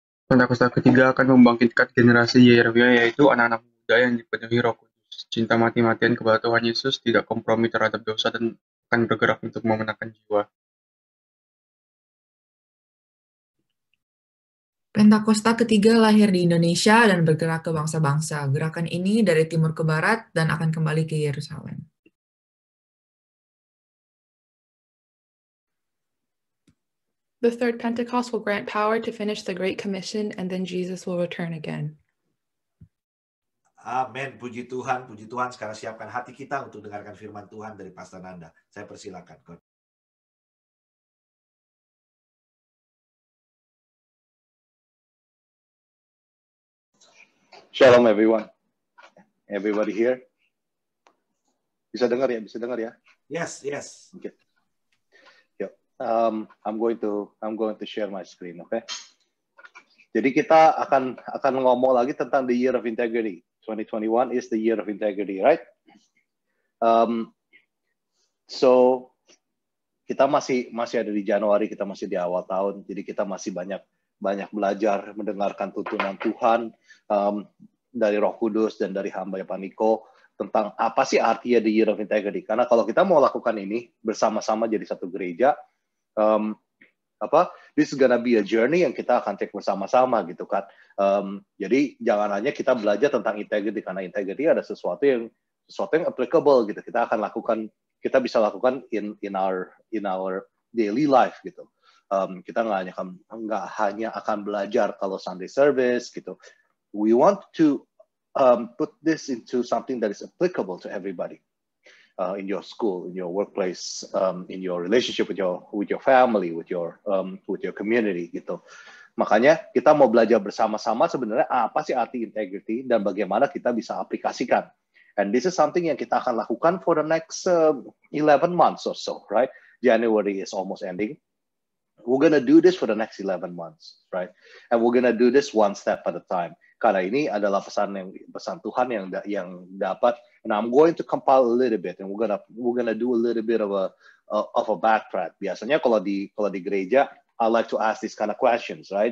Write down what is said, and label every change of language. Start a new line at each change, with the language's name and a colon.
Indonesian: Pentakosta ketiga akan membangkitkan generasi Yeremia, yaitu anak-anak muda yang dipenuhi Roh Kudus, cinta mati-matian kepada Tuhan Yesus, tidak kompromi terhadap dosa, dan akan bergerak untuk memenangkan jiwa. Pentakosta ketiga lahir di Indonesia dan bergerak ke bangsa-bangsa. Gerakan ini dari timur ke barat dan akan kembali ke Yerusalem.
English: The third Pentecost will grant power to finish the Great Commission, and then Jesus will return again.
Indonesian: Amin, puji Tuhan, puji Tuhan. Sekarang siapkan hati kita untuk dengarkan firman Tuhan dari Pastor Nanda. Saya persilakan.
English: Shalom everyone. Everybody here?
Indonesian: Bisa dengar ya?
English: Yes. Okay. Yuk. I'm going to share my screen, okay?
Indonesian: Jadi kita akan ngomong lagi tentang
English: the year of integrity. 2021 is the year of integrity, right?
Indonesian: So kita masih ada di Januari, kita masih di awal tahun, jadi kita masih banyak belajar, mendengarkan tuntunan Tuhan dari Roh Kudus dan dari hamba Pak Niko tentang apa sih artinya
English: the year of integrity.
Indonesian: Karena kalau kita mau lakukan ini bersama-sama jadi satu gereja,
English: this is gonna be a journey
Indonesian: yang kita akan take bersama-sama gitu kan. Jadi jangan hanya kita belajar tentang integrity, karena integrity ada sesuatu yang applicable gitu. Kita bisa lakukan
English: in our daily life
Indonesian: gitu. Kita nggak hanya akan belajar kalau Sunday service gitu.
English: We want to put this into something that is applicable to everybody in your school, in your workplace, in your relationship with your family, with your community gitu.
Indonesian: Makanya kita mau belajar bersama-sama sebenarnya apa sih arti integrity dan bagaimana kita bisa aplikasikan.
English: And this is something
Indonesian: yang kita akan lakukan
English: for the next 11 months or so, right? January is almost ending. We're going to do this for the next 11 months, right? And we're going to do this one step at a time.
Indonesian: Karena ini adalah pesan Tuhan yang dapat.
English: And I'm going to compile a little bit, and we're gonna do a little bit of a backtrack.
Indonesian: Biasanya kalau di gereja,
English: I like to ask these kind of questions, right?